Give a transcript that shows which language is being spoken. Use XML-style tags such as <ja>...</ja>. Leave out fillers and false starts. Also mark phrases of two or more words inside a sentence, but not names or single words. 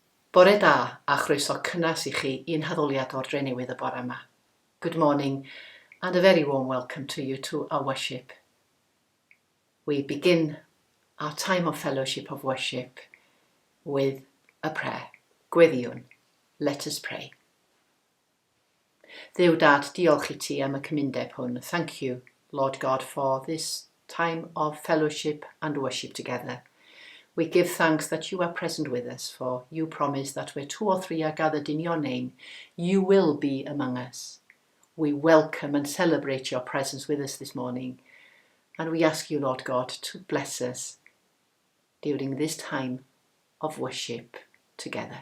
<cy>Bore da a chroeso cynnas I chi i'n Addoliad o'r Drenewydd y bore yma.</cy> <en>Good morning and a very warm welcome to you to our worship. We begin our time of fellowship of worship with a prayer. Gweddiwn, let us pray.</en> <cy>Dduw Dad, diolch I ti am y cymundeb hwn.</cy> <en>Thank you, Lord God, for this time of fellowship and worship together. We give thanks that you are present with us, for you promise that where 2 or 3 are gathered in your name, you will be among us. We welcome and celebrate your presence with us this morning, and we ask you, Lord God, to bless us during this time of worship together.</en>